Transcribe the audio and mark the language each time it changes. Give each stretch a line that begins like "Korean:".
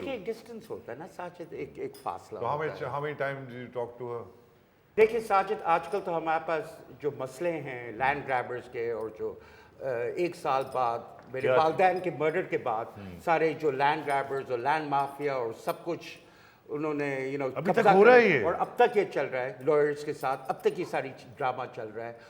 Urdu: دیکھیں ڈسٹینس ہوتا ہے نا ساجد, ایک فاصلہ.
English: How many times do you talk to her?
Urdu: دیکھیں ساجد, آج کل تو ہمارے پاس جو مسئلے ہیں لینڈ گریبرز کے, اور جو 1 سال بعد میرے والدین کے مرڈر کے بعد سارے جو لینڈ گریبرز اور لینڈ مافیا اور سب کچھ انہوں نے ابھی تک ہو رہا ہے یہ, اور اب تک یہ چل رہا ہے لائرز کے ساتھ, اب تک یہ ساری ڈرامہ چل رہا ہے.